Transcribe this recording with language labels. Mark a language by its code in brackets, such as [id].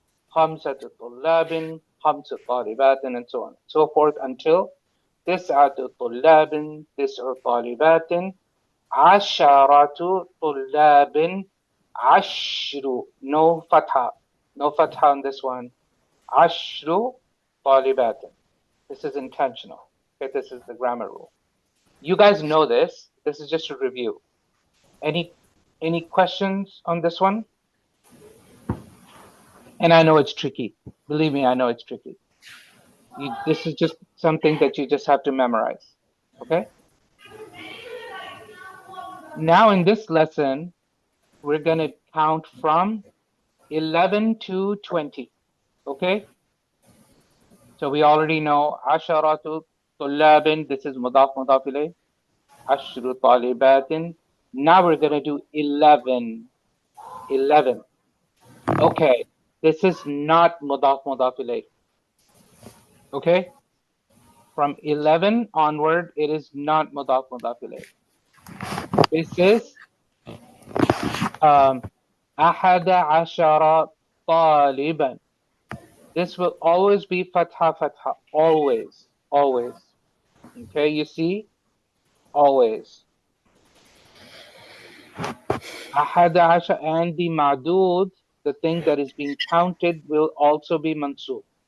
[ar] خمسة طلاب, خمس طالبات, [en] and so on and so forth until [ar] تسعة طلاب, تسع طالبات. عشرة طلاب, عشر, [en] no fatha on this one. [ar] عشر طالبات. [en] This is intentional. Okay, this is the grammar rule. You guys know this. This is just a review. Any questions on this one? And I know it's tricky. Believe me, I know it's tricky. This is just something that you just have to memorize. Okay? Now in this lesson, we're going to count from 11 to 20. Okay? So we already know [ar] عشرة طلاب. [en] This is مضاف مضاف إليه. [ar] عشر طالبات. [en] Now we're going to do 11. 11. Okay. This is not مضاف مضاف إليه. Okay? From 11 onward, it is not مضاف مضاف إليه. This is [ar] أحد عشر طالبا. [en] This will always be fatha fatha. Always. Always. Okay, you see? Always. [ar] أحد عشر, [en] and the ma'dud, the thing that is being counted, will also be mansub.